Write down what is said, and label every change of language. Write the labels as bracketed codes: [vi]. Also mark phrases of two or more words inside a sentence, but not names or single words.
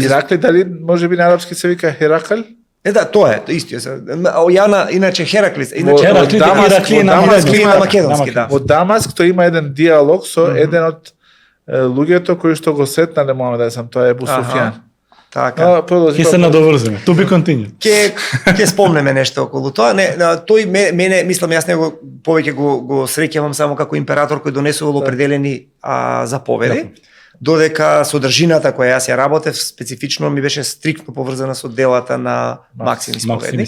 [mk] Иракли, дали може би на арапски се вика Херакл? Да, тоа е, истиот. Иначе Хераклис, Во иначе Хераклит, Дамаск, Иракли во на Дамаск македонски. има- на македонски, да. Во Дамаск тој има еден диалог со еден од луѓето кои што го сретнале Муамед, тоа е Ебу Аха. Суфијан. Така. Продолжи. Ќе се надоврзиме. [en] To be continued. [mk] Ќе спомнеме нешто околу тоа. Не, тој мене мислам јас него повеќе го среќавам само како император кој донесувал определени заповеди. Додека содржината која јас ја работев специфично ми беше стриктно поврзана со делата на Максим Исповедник.